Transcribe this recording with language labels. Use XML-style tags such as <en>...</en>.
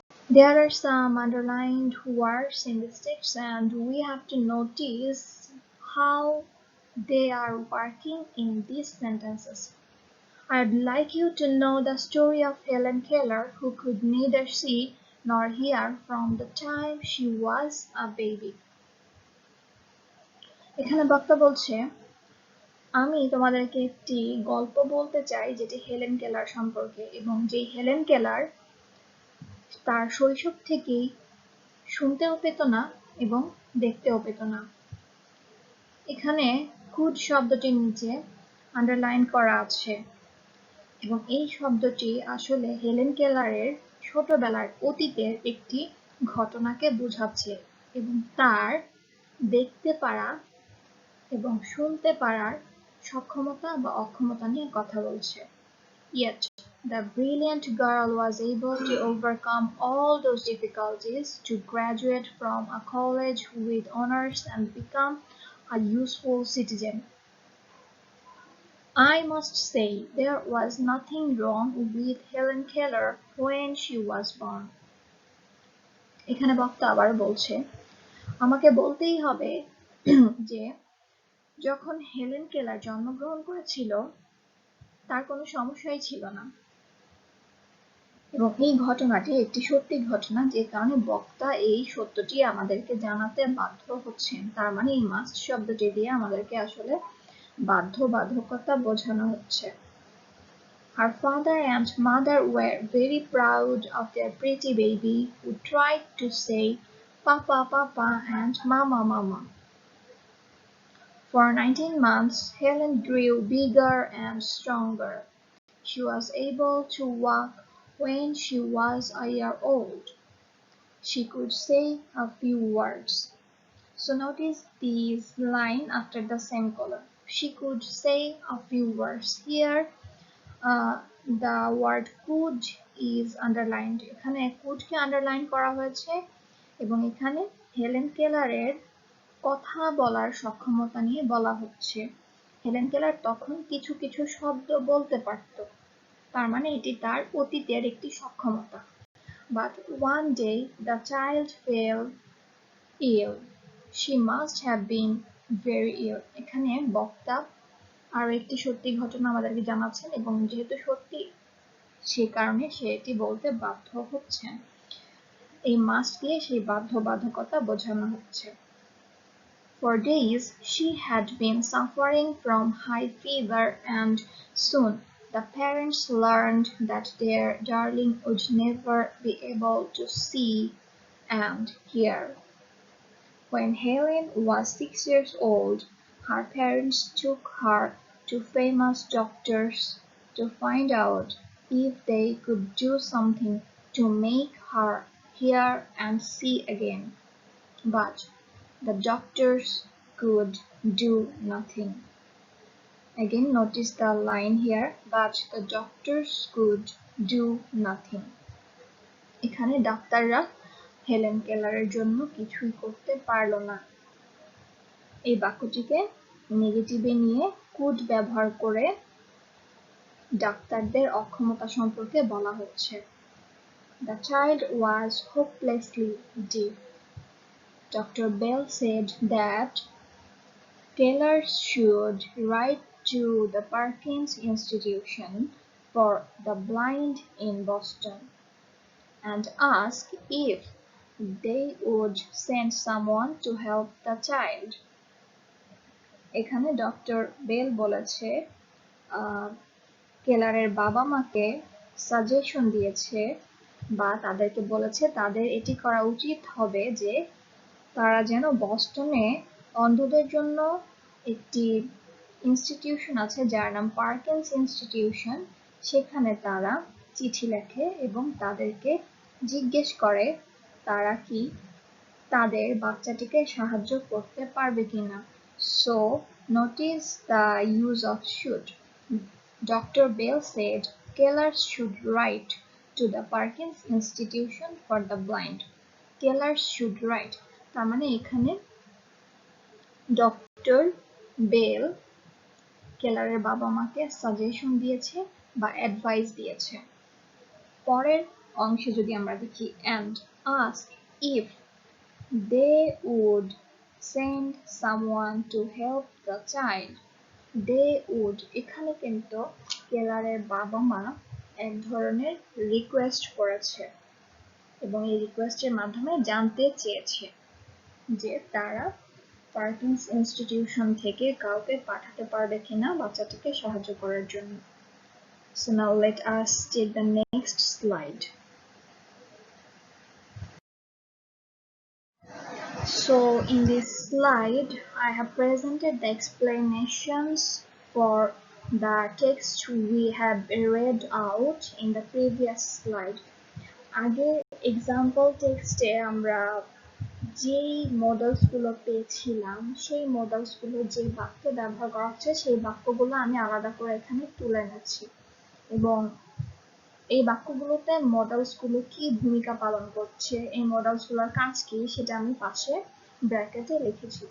<en>There are some underlined words in this text and we have to notice how they are working in these sentences. I'd like you to know the story of Helen Keller, who could neither see nor hear from the time she was a baby.</en> <bn>এখানে বক্তা বলছে, আমি তোমাদেরকে একটি গল্প বলতে চাই যেটি হেলেন কেলার সম্পর্কে এবং যেই হেলেন কেলার তার শৈশব থেকেই শুনতেও পেত না এবং দেখতেও পেত না। এখানে কুড শব্দটির নিচে আন্ডারলাইন করা আছে এবং এই শব্দটি আসলে হেলেন কেলারের ছোটবেলার অতীতের একটি ঘটনাকে বোঝাচ্ছে এবং তার দেখতে পারা এবং শুনতে পারার সক্ষমতা বা অক্ষমতা নিয়ে কথা বলছে।</bn> <en>Yet, the brilliant girl was able to overcome all those difficulties to graduate from a college with honors and become a useful citizen. I must say there was nothing wrong with Helen Keller when she was born.</en> <bn>এখানে বক্তা আবার বলছে, আমাকে বলতেই হবে যে যখন Helen Keller জন্মগ্রহণ করেছিল তার কোনো সমস্যাই ছিল না এবং এই ঘটনাটি একটি সত্যি ঘটনা যে কারণে বক্তা এই সত্যটি আমাদেরকে জানাতে বাধ্য হচ্ছেন। তার মানে এই মাস্ট শব্দটি দিয়ে আমাদেরকে আসলে বাধ্যবাধকতা বোঝানো হচ্ছে।</bn> <en>Her father and mother were very proud of their pretty baby who tried to say Papa, Papa and Mama, Mama. For 19 months, Helen grew bigger and stronger. She was able to walk when she was a year old. She could say a few words. So notice this line after the semicolon. She could say a few words. Here, the word could is underlined.</en> <bn>এখানে could K underline করা হয়েছে এবং এখানে Helen কেলারের কথা বলার সক্ষমতা নিয়ে বলা হচ্ছে। হেলেন কেলার তখন কিছু কিছু শব্দ বলতে পারত, তার মানে এটি তার অতীতের একটি সক্ষমতা।</bn> <en>But one day the child fell ill. She must have been very ill.</en> <bn>এখানে বক্তা আরো একটি সত্যি ঘটনা আমাদেরকে জানাচ্ছেন এবং যেহেতু সত্যি সে কারণে সে এটি বলতে বাধ্য হচ্ছেন। এই মাস্ট দিয়ে সেই বাধ্যবাধকতা বোঝানো হচ্ছে।</bn> <en>For days she had been suffering from high fever and soon the parents learned that their darling would never be able to see and hear. When Helen was 6 years old, Her parents took her to famous doctors to find out if they could do something to make her hear and see again. But the doctors could do nothing. Again, notice the line here, but the doctors could do nothing.</en> <bn>এখানে ডাক্তাররা Helen কেলারের জন্য কিছুই করতে পারল না। এই বাক্যটিকে নেগেটিভে নিয়ে could ব্যবহার করে ডাক্তারদের অক্ষমতা সম্পর্কে বলা হচ্ছে।</bn> <en>The child was hopelessly deaf. Dr. Bell said that Taylor should write to the Perkins Institution for the Blind in Boston and ask if they would send someone to help the child.</en> <bn>এখানে doctor bell বলেছে কেলারের বাবা মাকে suggestion দিয়েছে বা তাদেরকে বলেছে তাদের এটি করা উচিত হবে যে তারা যেন বস্টনে অন্ধদের জন্য একটি ইনস্টিটিউশন আছে যার নাম পার্কিন্স ইনস্টিটিউশন, সেখানে তারা চিঠি লেখে এবং তাদেরকে জিজ্ঞেস করে তারা কি তাদের বাচ্চাটিকে সাহায্য করতে পারবে কিনা।</bn> <en>So notice the use of should. Dr. Bell said Keller should write to the Perkins Institution for the Blind. Keller should write.</en> <bn>তার মানে এখানে ডক্টর বেল কেলারের বাবা মাকে সাজেশন দিয়েছে বা অ্যাডভাইস দিয়েছে। পরের অংশে যদি আমরা দেখি</bn> <en>and ask if they would send someone to help the child. They would</en> <bn>এখানে কিন্তু কেলারের বাবা মা এক ধরনের রিকোয়েস্ট করেছে এবং এই রিকোয়েস্টের মাধ্যমে জানতে চেয়েছে যে তারা পার্কিন্স ইনস্টিটিউশন থেকে কাউকে পাঠাতে পারবে কিনা বাচ্চাটিকে সাহায্য করার জন্য।</bn> <en>So now let us take the next slide. So in this slide I have presented the explanations for the text we have read out in the previous slide.</en> <bn>আগে এক্সাম্পল টেক্সটে আমরা যেই মডেলসগুলো পেয়েছিলাম সেই মডেলসগুলো যে বাক্যে ব্যবহার করা হচ্ছে সেই বাক্যগুলো আমি আলাদা করে এখানে তুলে নিচ্ছি এবং এই বাক্যগুলোতে মডেলসগুলো কি ভূমিকা পালন করছে, এই মডেলসগুলোর কাজ কি সেটা আমি পাশে ব্র্যাকেটে লিখেছি।</bn>